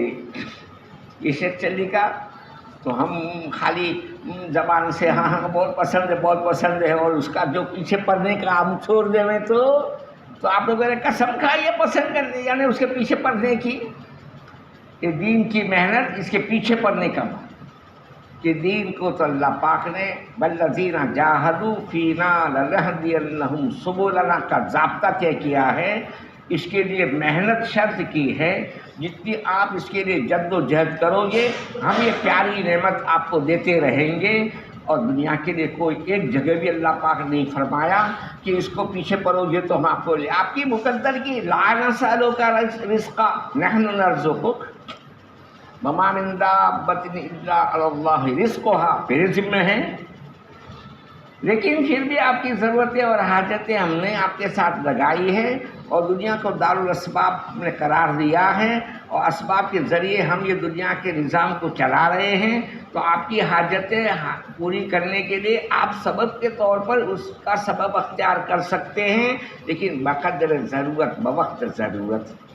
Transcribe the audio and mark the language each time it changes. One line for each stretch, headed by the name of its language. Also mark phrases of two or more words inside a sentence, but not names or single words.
Hindi: ये शेख चलनी का तो हम खाली ज़बान से हाँ हाँ बहुत पसंद है और उसका जो पीछे पड़ने का हम छोड़ देवें तो आप लोगों ने कसम खाई है पसंद करने, यानी उसके पीछे पड़ने की। ये दीन की मेहनत, इसके पीछे पड़ने का कि दीन को तो अल्लाह पाक ने
Arabic: والذين جاهدوا فينا لنهدينهم سبلنا
Hindi: का ज़ाब्ता तय किया है। इसके लिए मेहनत शर्त की है, जितनी आप इसके लिए जद्दोजहद करोगे हम ये प्यारी नेमत आपको देते रहेंगे। और दुनिया के लिए कोई एक जगह भी अल्लाह पाक नहीं फरमाया कि इसको पीछे पड़ोगे तो हम आपको ले, आपकी मुकद्दर की
Arabic: لا نسألك رزقا نحن نرزقك وما من دابة إلا على الله رزقها,
Hindi: मेरे ज़िम्मे है। लेकिन फिर भी आपकी ज़रूरतें और हाजतें हमने आपके साथ लगाई है और दुनिया को दारुल असबाब ने करार दिया है और असबाब के ज़रिए हम ये दुनिया के निज़ाम को चला रहे हैं। तो आपकी हाजतें पूरी करने के लिए आप सबब के तौर पर उसका सबब अख्तियार कर सकते हैं, लेकिन बक़द्र ज़रूरत, बवक्त ज़रूरत।